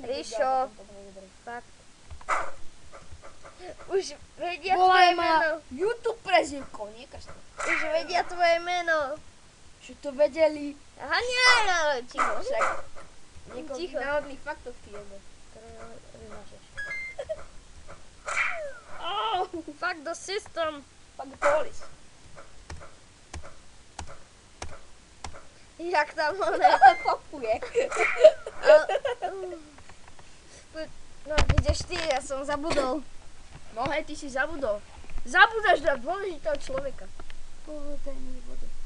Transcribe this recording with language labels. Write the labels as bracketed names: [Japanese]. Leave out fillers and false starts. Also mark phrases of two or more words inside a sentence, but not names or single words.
[Slovak] Ríšo. Fakt. Už vedia Volaj tvoje ma meno. YouTube prezivkou, nie Krsto. Už vedia tvoje meno. Že to vedeli. Aha, nie, ticho. Však niekoľkých Ticho. náhodných faktoch ty jebe. Ktoré vymažeš. [English] Fuck the system. Fuck the police. [Slovak] Jak tam ona. Popuje. No, ideš ty, ja som zabudol. No hej, ty si zabudol. Zabudáš na dôležitého človeka. Daj mi vodu.